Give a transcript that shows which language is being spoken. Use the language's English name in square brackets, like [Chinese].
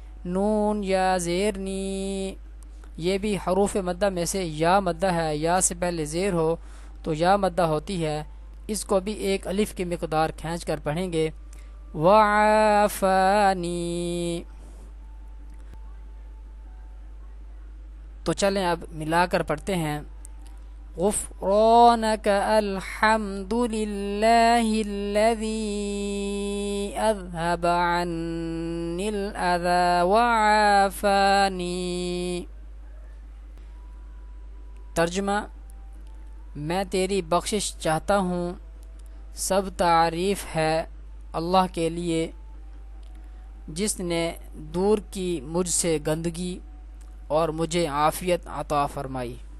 [Urdu] نون یا زیر نی، یہ بھی حروف مدہ میں سے یا مدہ ہے، یا سے پہلے زیر ہو تو یا مدہ ہوتی ہے، اس کو بھی ایک الف کی مقدار کھینچ کر پڑھیں گے. [Arabic] وعافانی. [Urdu] تو چلیں اب ملا کر پڑھتے ہیں. [Arabic] غفرانک الحمد للہ الذی اذهب عني الأذى وعافانی. [Urdu] ترجمہ: میں تیری بخشش چاہتا ہوں، سب تعریف ہے اللہ کے لیے جس نے دور کی مجھ سے گندگی اور مجھے عافیت عطا فرمائی.